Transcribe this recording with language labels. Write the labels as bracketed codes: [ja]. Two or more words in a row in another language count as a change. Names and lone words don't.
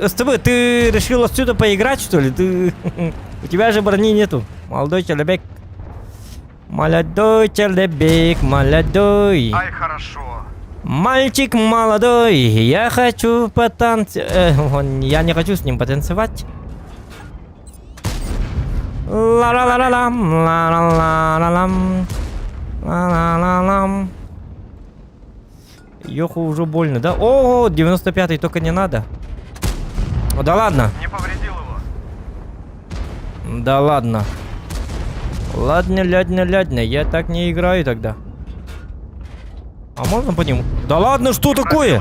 [ru] СТБ, ты решил отсюда поиграть, что ли? У тебя же брони нету. Молодой человек. Молодой человек, молодой. Ай, хорошо. Мальчик молодой, я хочу потанцевать. Я не хочу с ним потанцевать. Ла-ла-ла-ла-лам, ла-ла-ла-ла-лам, ла-ла-ла-лам. Йоху уже больно, да? О, 95-й, только не надо. Да ладно. Не повредил его. Да ладно. Ладно, я так не играю тогда. А можно по нему? Да ладно, что такое?